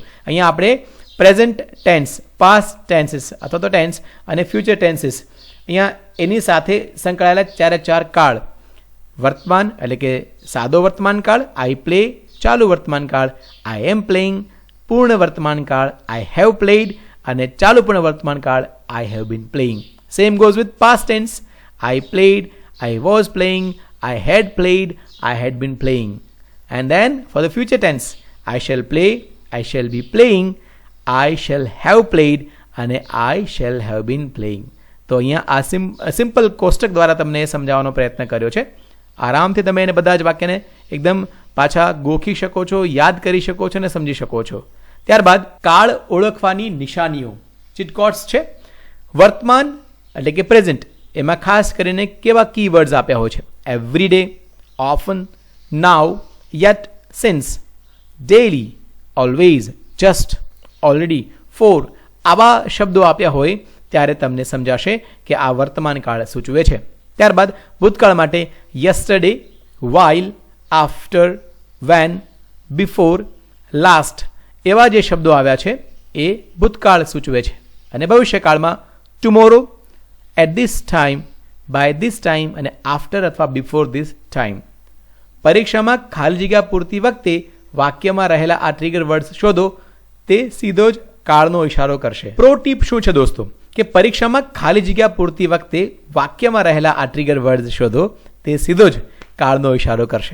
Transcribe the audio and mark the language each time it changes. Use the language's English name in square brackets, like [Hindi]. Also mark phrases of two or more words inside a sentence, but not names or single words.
[Gujarati] અહીંયા આપણે [English] present tense, past tenses [Gujarati] અથવા તો ટેન્સ અને [English] future tenses [Gujarati] અહીંયા એની સાથે સંકળાયેલા ચાર કાળ, વર્તમાન એટલે કે સાદો વર્તમાન કાળ, [English] I play [Gujarati] ચાલુ વર્તમાન કાળ, [English] I am playing [Gujarati] પૂર્ણ વર્તમાન કાળ, [English] I have played [Gujarati] અને ચાલુ પૂર્ણ વર્તમાન કાળ, [English] I have been playing. Same goes with past tense, I played, I was playing, I had played, I had been playing. And then for the future tense, I shall play, I shall be playing, I shall have played અને I shall have been playing. [Gujarati] તો અહીંયા આ સિમ્પલ કોષ્ટક દ્વારા તમને સમજાવવાનો પ્રયત્ન કર્યો છે. આરામથી તમે એને બધા જ વાક્યને એકદમ પાછા ગોખી શકો છો, યાદ કરી શકો છો અને સમજી શકો છો. ત્યારબાદ કાળ ઓળખવાની નિશાનીઓ, ચીટકોટ્સ છે. વર્તમાન એટલે કે પ્રેઝન્ટ, એમાં ખાસ કરીને કેવા કીવર્ડ્સ આપ્યા હોય છે? [English] Every day, often, now, yet, since, daily, always, just, already, for. [Gujarati] આવા શબ્દો આપ્યા હોય ત્યારે તમને સમજાશે કે આ વર્તમાન કાળ સૂચવે છે. ત્યારબાદ ભૂતકાળ માટે [English] yesterday, while, after, when, before, last [Gujarati] એવા જે શબ્દો આવ્યા છે એ ભૂતકાળ સૂચવે છે. અને ભવિષ્યકાળમાં [English] tomorrow, at this time, by this time [Gujarati] અને after અથવા [English] before this time. [Gujarati] પરીક્ષામાં ખાલી જગ્યા પૂરતી વખતે વાક્યમાં રહેલા આ [English] trigger words [Gujarati] શોધો, તે સીધો જ કાળનો ઇશારો કરશે. [English] pro tip [Gujarati] શું છે દોસ્તો કે પરીક્ષામાં ખાલી જગ્યા પૂરતી વખતે વાક્યમાં રહેલા આ [English] trigger words [Gujarati] શોધો, તે સીધો જ કાળનો ઇશારો કરશે.